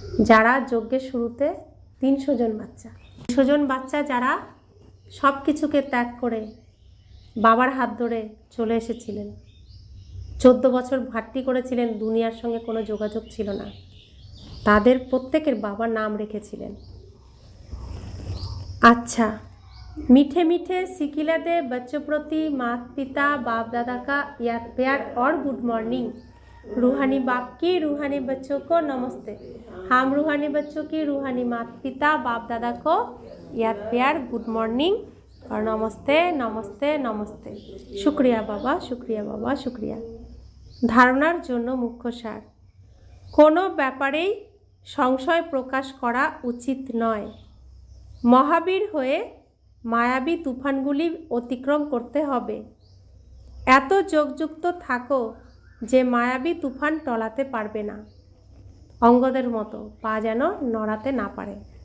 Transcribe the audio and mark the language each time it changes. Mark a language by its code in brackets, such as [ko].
[bn] যারা যজ্ঞের শুরুতে 300 জন বাচ্চা, 300 জন বাচ্চা যারা সব কিছুকে ত্যাগ করে বাবার হাত ধরে চলে এসেছিলেন। 14 বছর ভাট্টি করেছিলেন, দুনিয়ার সঙ্গে কোনো যোগাযোগ ছিল না, তাদের প্রত্যেকের বাবার নাম রেখেছিলেন। [hi] अच्छा, मीठे मीठे सिकिलदे बच्चों प्रति माता पिता बाप दादा का याद प्यार और गुड मॉर्निंग। रूहानी बाप की रूहानी बच्चों को नमस्ते। हम रूहानी बच्चों की रूहानी माता पिता बाप दादा को याद प्यार, गुड मॉर्निंग और नमस्ते नमस्ते नमस्ते। शुक्रिया बाबा, शुक्रिया बाबा, शुक्रिया। [bn] धारणार जोन्नो मुख्य सार, कोनो ব্যাপারেই সংশয় প্রকাশ করা উচিত নয়। মহাবীর হয়ে মায়াবী তুফানগুলি অতিক্রম করতে হবে। এত যোগযুক্ত থাকো যে মায়াবী তুফান টলাতে পারবে না, অঙ্গদের মতো পা যেন নড়াতে না পারে।